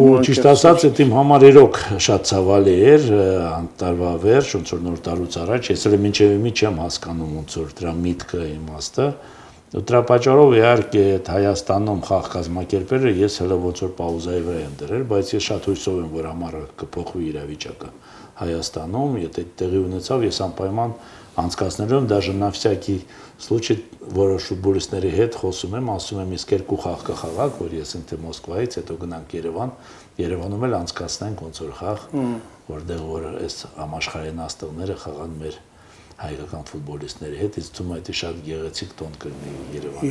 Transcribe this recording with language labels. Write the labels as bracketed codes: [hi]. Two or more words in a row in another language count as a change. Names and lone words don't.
[hy] Ու ճիշտ ասած, այդ իմ համար իրոք շատ ցավալի էր, անտարվա վերջ, ոնց որ նոր տարուց առաջ, ես էլ մինչև մի չեմ հասկանում ոնց որ դրա միտքը իմաստը։ Ու դրա պատճառով իհարկե այդ Հայաստանում խաղ կազմակերպելը ես հələ ոնց որ պաուզայի վրա եմ դրել, բայց ես շատ հույսով եմ, որ համարը կփոխվի իրավիճակը Հայաստանում, եթե տեղի ունեցավ, ես անպայման անցկացնելու եմ դաժե [ru] на всякий случай [hy] որոշ ֆուտբոլիստների հետ խոսում եմ, ասում եմ իսկ երկու խաղ կխաղաք, որ ես ընդ Մոսկվայից հետո գնանք Երևան, Երևանում էլ անցկացնենք ոնց որ խաղ, որտեղ որ այս համաշխարհային աստղները խաղան մեր հայկական ֆուտբոլիստների հետ, իսկ թվում է դա շատ գեղեցիկ տոն կլինի Երևանում։